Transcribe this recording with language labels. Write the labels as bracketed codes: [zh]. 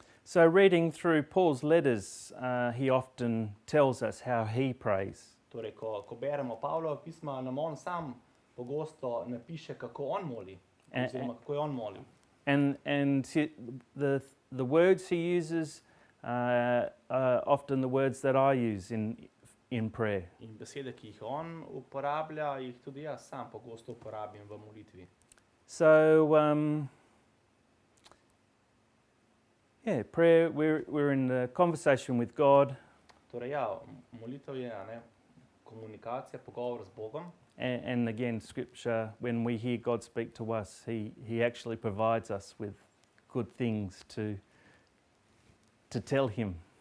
[en] So, reading through Paul's letters, he often tells us how he prays. [sl] Torej, ko beremo Pavlova pisma, nam on sam pogosto napiše, kako on moli, oziroma kako je on molil. [en] And the words he uses are often the words that I use in prayer. [sl] In besede, ki jih on uporablja, jih tudi jaz sam pogosto uporabim v molitvi. [en] So, prayer, we're in a conversation with God. [sl] Torej, molitev je komunikacija, pogovor z Bogom. [en] And again, Scripture, when we hear God speak to us, He actually provides us with good things to tell Him.